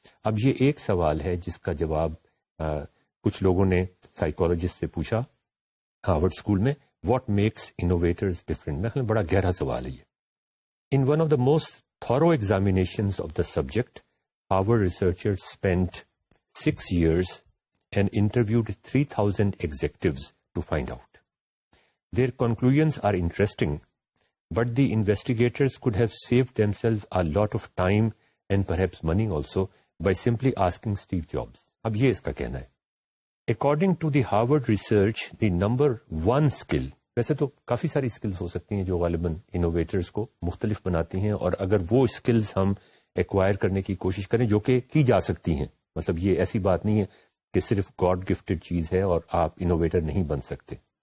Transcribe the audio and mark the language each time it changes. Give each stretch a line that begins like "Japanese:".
Urdu: اب یہ ایک سوال ہے جس کا جواب کچھ لوگوں نے سائیکالوجسٹ سے پوچھا ہارورڈ اسکول میں،
English: What makes innovators different.
Urdu: میں بڑا گہرا سوال ہے یہ.
English: In one of the most thorough examinations of the subject, Harvard researchers spent 6 years and interviewed 3,000 executives to find out. Their conclusions are interesting, but the investigators could have saved themselves a lot of time and perhaps money also by simply asking Steve Jobs.
Urdu: اب یہ اس کا کہنا ہے.
English: According to the Harvard research, the number one skill،
Urdu: ویسے تو کافی ساری skills ہو سکتی ہیں جو غالباً انوویٹرز کو مختلف بناتی ہیں، اور اگر وہ اسکلز ہم ایکوائر کرنے کی کوشش کریں جو کہ کی جا سکتی ہیں، مطلب یہ ایسی بات نہیں ہے کہ صرف گاڈ گفٹڈ چیز ہے اور آپ انوویٹر نہیں بن سکتے.